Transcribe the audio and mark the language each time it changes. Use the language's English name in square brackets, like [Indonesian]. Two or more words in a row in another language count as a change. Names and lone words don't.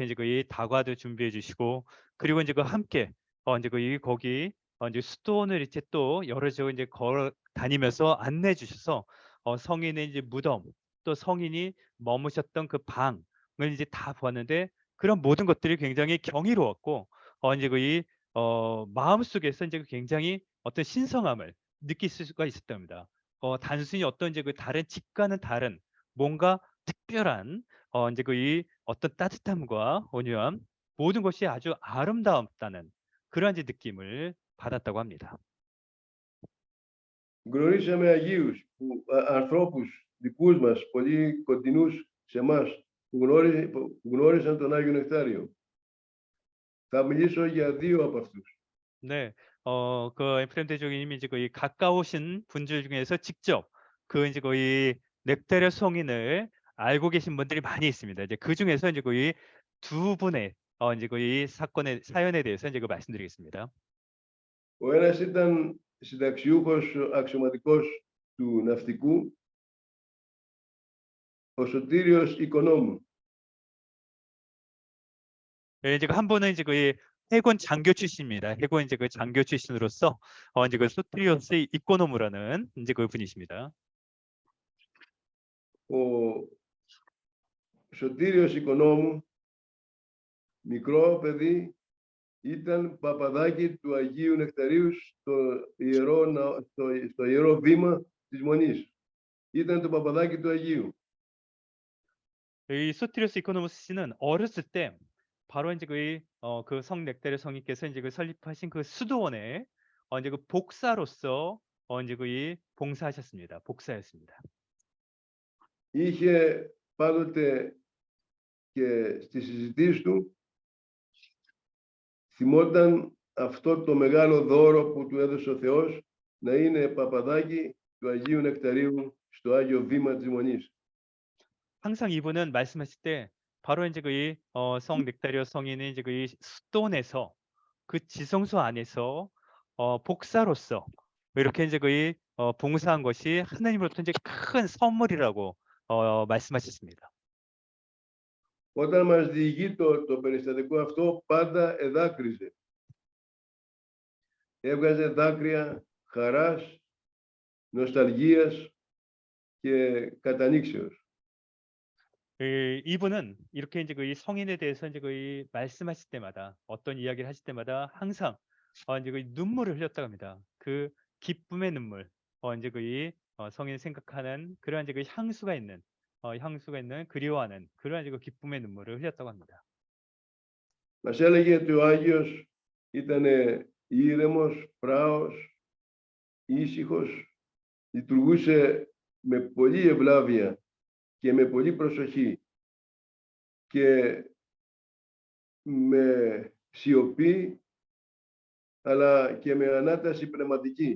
[Korean] 이제 그 다과도 준비해주시고 그리고 이제 그 함께 이제 그 거기 이제 수도원을 이렇게 또 여러 저 이제 걸어 다니면서 안내해 주셔서 성인의 이제 무덤 또 성인이 머무셨던 그 방을 이제 다 보았는데 그런 모든 것들이 굉장히 경이로웠고 이제 그 마음속에서 이제 굉장히 어떤 신성함을 느낄 수가 있었답니다. 단순히 어떤 이제 그 다른 집과는 다른 뭔가 특별한 이제 그 어떤 따뜻함과 온유함 모든 것이 아주 아름다웠다는 그런 이제 느낌을 받았다고 합니다. [Greek] Γνωρίσαμε Αγίους, ανθρώπους δικούς μας, πολύ κοντινούς σε εμάς, που γνώρισαν τον Άγιο Νεκτάριο. Θα μιλήσω για δύο από αυτούς. [Korean] 네, 그 에프레임 대주교님이 이제 거의 가까우신 분들 중에서 직접 그 이제 거의 넥타리아 성인을 알고 계신 분들이 많이 있습니다. 이제 그 중에서 이제 거의 두 분의 이제 거의 사연에 대해서 이제 그 말씀드리겠습니다. [Greek] Ο ένας ήταν συνταξιούχος αξιωματικός του ναυτικού, ο Σωτήριος Οικονόμου. [Korean] 예, 이제 한 분은 이제 그 해군 장교 출신입니다. 해군 이제 그 장교 출신으로서 이제 그 소트리오스 이코노무라는 이제 그 분이십니다. [Greek] Ο Σωτήριος Οικονόμου, μικρό παιδί, ήταν παπαδάκι του Αγίου Νεκταρίου στο ιερό βήμα της Μονής. Ήταν το παπαδάκι του Αγίου. [Korean] 이 소트리오스 이코노무스 씨는 어렸을 때 바로 이제 그 성 넥타리아 성인께서 이제 그 설립하신 그 수도원에 이제 그 복사로서 이제 그 봉사하셨습니다. 복사였습니다. [Greek] Είχε πάντοτε και στις συζητήσεις του θυμόταν αυτό το μεγάλο δώρο που του έδωσε ο Θεός να είναι παπαδάκι του Αγίου Νεκταρίου στο Άγιο Βήμα της Μονής. [Korean] 항상 이분은 말씀하실 때 바로 이제 성 넥타리아 성인의 이제 그 수도원에서 그 지성소 안에서 복사로서 이렇게 이제 봉사한 것이 하나님으로부터 이제 큰 선물이라고 말씀하셨습니다. [Greek] Όταν μας διηγεί το περιστατικό αυτό, πάντα εδάκρυζε. Έβγαζε δάκρυα χαράς, νοσταλγίας και κατανήξεως. [Korean] 이분은 이렇게 이제 이 성인에 대해서 이제 말씀하실 때마다 어떤 이야기를 하실 때마다 항상 이제 눈물을 흘렸다고 합니다. 그 기쁨의 눈물, 이제 그 성인이 생각하는 그러한 이제 그 향수가 있는 그리워하는 그러한 이제 그 기쁨의 눈물을 흘렸다고 합니다. [Greek] Μας έλεγε ότι ο Άγιος ήταν ήρεμος, πράος, ήσυχος, λειτουργούσε με πολλή ευλάβεια και με πολλή προσοχή και με σιωπή, αλλά και με ανάταση πνευματική.